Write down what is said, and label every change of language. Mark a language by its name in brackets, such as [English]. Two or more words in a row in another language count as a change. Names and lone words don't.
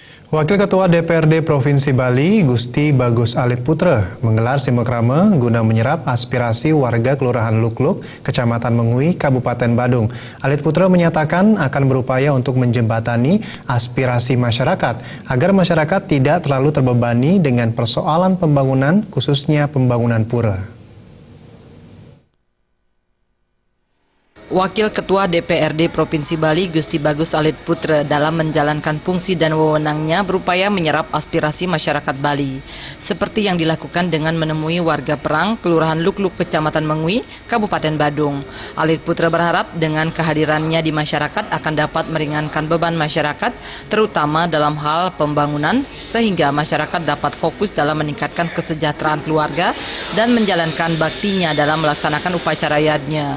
[Indonesian] Wakil Ketua DPRD Provinsi Bali, Gusti Bagus Alit Putra, menggelar simakrama guna menyerap aspirasi warga Kelurahan Lukluk, Kecamatan Mengui, Kabupaten Badung. Alit Putra menyatakan akan berupaya untuk menjembatani aspirasi masyarakat, agar masyarakat tidak terlalu terbebani dengan persoalan pembangunan, khususnya pembangunan pura. Wakil Ketua DPRD Provinsi Bali, Gusti Bagus Alit Putra, dalam menjalankan fungsi dan wewenangnya berupaya menyerap aspirasi masyarakat Bali, seperti yang dilakukan dengan menemui warga perang Kelurahan Lukluk, Kecamatan Mengui, Kabupaten Badung. Alit Putra berharap dengan kehadirannya di masyarakat akan dapat meringankan beban masyarakat, terutama dalam hal pembangunan, sehingga masyarakat dapat fokus dalam meningkatkan kesejahteraan keluarga dan menjalankan baktinya dalam melaksanakan upacara yadnya.